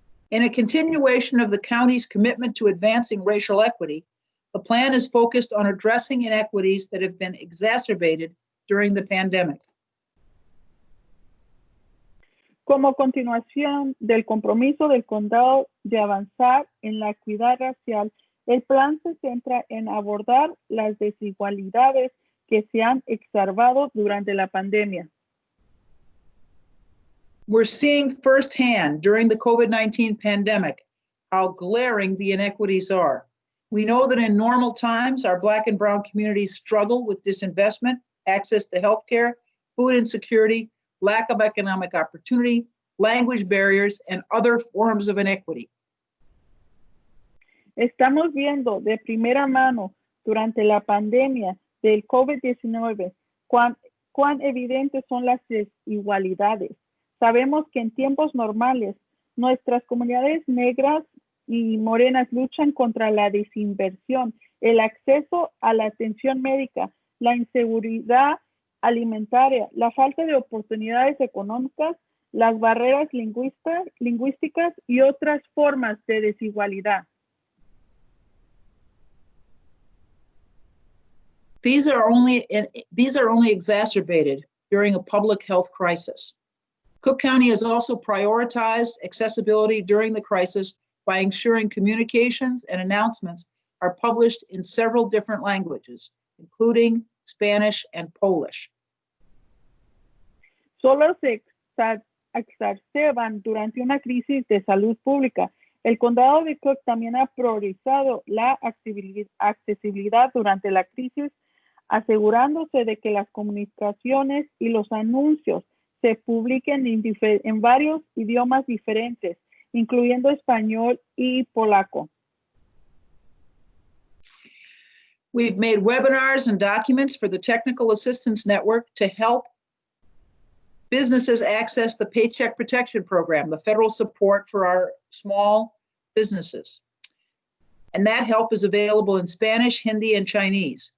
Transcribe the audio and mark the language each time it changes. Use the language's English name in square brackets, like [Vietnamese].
[English] In a continuation of the county's commitment to advancing racial equity, the plan is focused on addressing inequities that have been exacerbated during the pandemic. [Spanish] Como continuación del compromiso del condado de avanzar en la equidad racial, el plan se centra en abordar las desigualdades que se han exacerbado durante la pandemia. [English] We're seeing firsthand during the COVID-19 pandemic how glaring the inequities are. We know that in normal times, our Black and Brown communities struggle with disinvestment, access to healthcare, food insecurity, lack of economic opportunity, language barriers, and other forms of inequity. [Spanish] Estamos viendo de primera mano durante la pandemia del COVID-19 cuán evidentes son las desigualdades. Sabemos que en tiempos normales, nuestras comunidades negras y morenas luchan contra la desinversión, el acceso a la atención médica, la inseguridad alimentaria, la falta de oportunidades económicas, las barreras lingüísticas y otras formas de desigualdad. [English] These are only exacerbated during a public health crisis. Cook County has also prioritized accessibility during the crisis by ensuring communications and announcements are published in several different languages, including Spanish and Polish. [Spanish] Solo se exacerban durante una crisis de salud pública. El condado de Cook también ha priorizado la accesibilidad durante la crisis, asegurándose de que las comunicaciones y los anuncios se publiquen en varios idiomas diferentes, incluyendo español y polaco. [English] We've made webinars and documents for the Technical Assistance Network to help businesses access the Paycheck Protection Program, the federal support for our small businesses. And that help is available in Spanish, Hindi, and Chinese.